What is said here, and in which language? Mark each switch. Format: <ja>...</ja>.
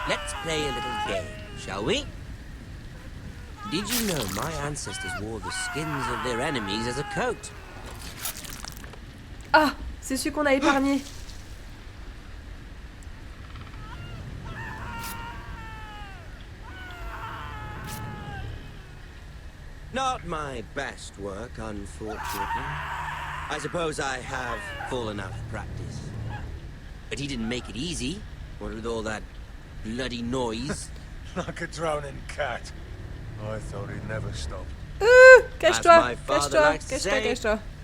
<en>Let's play a little game, shall we? Did you know my ancestors wore the skins of their enemies as a coat?</en> <fr>Ah, c'est celui qu'on a épargné.</fr> <en>Not my best work, unfortunately. I suppose I have full enough practice. But he didn't make it easy, what with all that bloody noise. Like a drowning cat. I thought he'd never stop.</en> <fr>Cache-toi, cache-toi, cache-toi, cache-toi.</fr>